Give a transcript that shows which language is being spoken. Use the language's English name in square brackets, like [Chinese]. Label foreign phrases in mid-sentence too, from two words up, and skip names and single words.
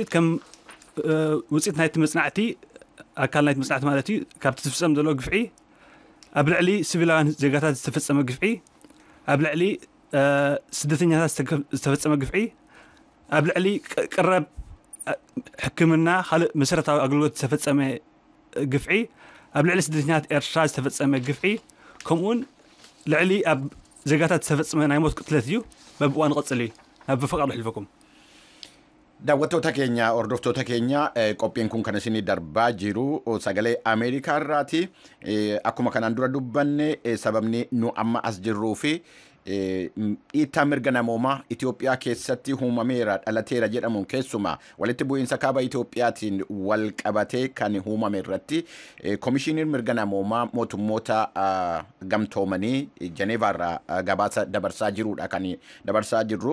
[Tigrinya] ውጽኢት ናይቲ መጽናዕቲ ኣካል ናይቲ መጽናዕቲ ማለት እዩ ካብቲ ዝፍጸም ዘሎ ግፍዒ ኣብ ልዕሊ ሲቪላውያን ዜጋታት ዝተፈጸመ ግፍዒ ኣብ ልዕሊ ስደተኛታት ዝተፈጸመ ግፍዒ ኣብ ልዕሊ ቅረብ ሕክምና ካልእ መሰረታዊ ኣገልግሎት ዝተፈጸመ ግፍዒ ኣብ ልዕሊ ስደተኛታት ኤርትራ ዝተፈጸመ ግፍዒ ከምኡን ልዕሊ ኣብ ዜጋታት ዝተፈጸመ ናይ ሞት ቅትለት እዩ በብእዋን ቅጽል እዩ ናብ በፈቃዱ ሕልፈኩም [Oromo] daawwattoota keenya hordoftoota keenya qophiin kun kan isinii darbaa jiru sagalee Ameerikaa irraati. Akkuma kanaan dura dubbanne sababni nu amma as jirruu fi dhiittaa mirga namoomaa Itoophiyaa keessatti uumameera dhalateera jedhamuun keessumaa walitti bu'iinsa kaaba Itoophiyaatiin wal qabatee kan uumame irratti komishiiniin mirga namoomaa mootummoota gamtoomanii Jeneevaarraa gabaasa dabarsaa jiruudha kan dabarsaa jirru.